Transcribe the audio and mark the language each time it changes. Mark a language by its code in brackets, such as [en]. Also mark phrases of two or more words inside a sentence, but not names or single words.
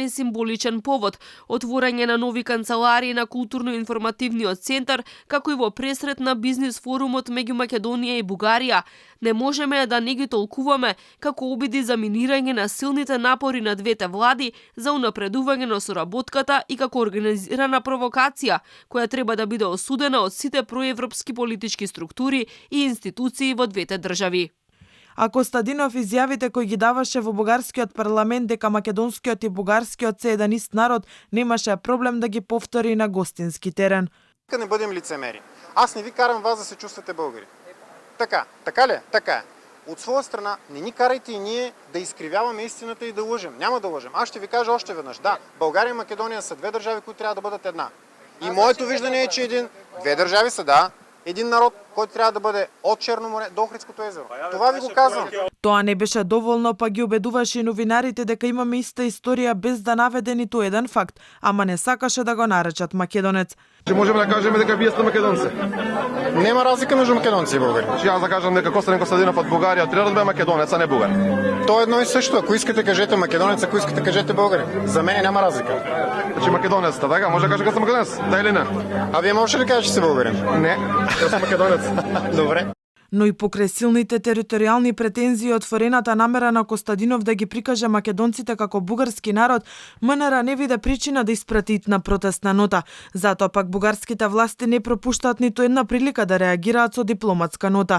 [mk] символичен повод, отворање на нови канцеларии на културно-информативниот центар, како и во пресрет на бизнис форумот меѓу Македонија и Бугарија, не можеме да не ги толкуваме како обиди за минирање на силните напори на двете влади за унапредување на соработката и како организирана провокација, која треба да биде осудена од сите проевропски политички структури и институции во двете држави. А Костадинов изјавите кои ги даваше во бугарскиот парламент дека македонскиот и бугарскиот се еден ист народ, немаше проблем да ги повтори на гостински терен. [bg] Не бъдем лицемери. Аз не ви карам вас да се чувствате българи. Така ли? Така е. От своя страна, не ни карайте и ние да изкривяваме истината и да лъжем. Няма да лъжем. Аз ще ви кажа още веднъж. Да, България и Македония са две държави, които трябва да бъдат една. И моето виждане е, че две държави са, да, един народ, който трябва да бъде от Черно море до Охридското езеро. Това ви го казвам. [mk] Тоа не беше доволно, па ги убедуваше и новинарите дека имаме иста историја без да наведе ниту еден факт, ама не сакаше да го наречат македонец. Че можеме да кажеме дека вие сте македонци. [bg] Нема разлика между македонци и българи. [mk] Че аз да кажам дека Костадин Костадинов од Бугарија треба да бе македонец, а не бугар. [bg] То е едно и също. Ако искате кажете македонец, ако искате кажете българи. За мен няма разлика. [mk] Значи македонец, така? Може да кажа дека сте македонец? Да или не? [bg] А вие можете ли да кажете, че сте българин? [mk] Не, јас сум македонец. Добре. Но и покрај силните територијални претензии од отворената намера на Костадинов да ги прикаже македонците како бугарски народ, МНР не виде причина да испрати итна протестна нота. Затоа пак бугарските власти не пропуштаат ниту една прилика да реагираат со дипломатска нота.